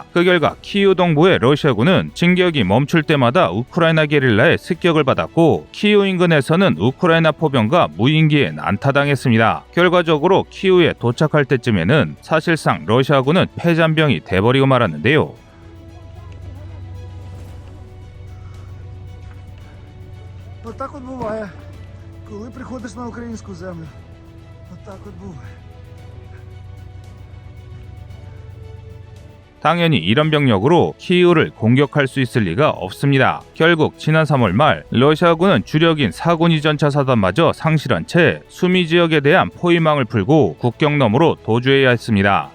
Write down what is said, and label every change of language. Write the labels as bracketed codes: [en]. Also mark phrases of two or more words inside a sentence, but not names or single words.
[ko] 그 결과 키이우 동부의 러시아군은 진격이 멈출 때마다 우크라이나 게릴라의 습격을 받았고 키이우 인근에서는 우크라이나 포병과 무인기에 난타당했습니다. 결과적으로 키이우에 도착할 때쯤에는 사실상 러시아군은 패잔병이 돼버리고 말았는데요. [uk] Отак от буває, коли приходиш на українську землю. Отак от буває. [ko] 당연히 이런 병력으로 키이우를 공격할 수 있을 리가 없습니다. 결국 지난 3월 말 러시아군은 주력인 4군이 전차 사단마저 상실한 채 수미 지역에 대한 포위망을 풀고 국경 너머로 도주해야 했습니다.